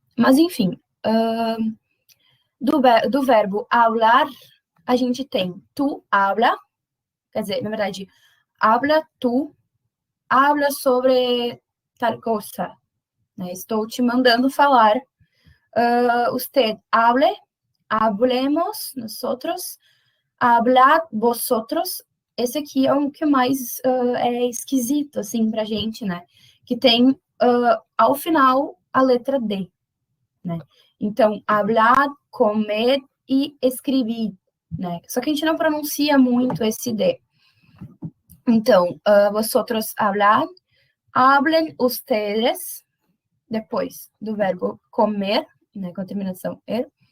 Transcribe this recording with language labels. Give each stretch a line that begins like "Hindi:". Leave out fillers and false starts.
Portuguese: Mas enfim, do verbo hablar, a gente tem tu habla, quer dizer, na verdade, habla tu, habla sobre tal coisa, né? Estou te mandando falar.
Spanish: Usted hable, hablemos nosotros, hablad vosotros.
Portuguese: Esse aqui é o que mais é esquisito, assim, pra gente, né? Que tem, ao final, a letra D, né? Então, hablad, comed e escrevi, né? Só que a gente não pronuncia muito esse D. Então,
Spanish: vosotros hablad, hablen ustedes,
Portuguese: depois do verbo comer, né, com a terminação er.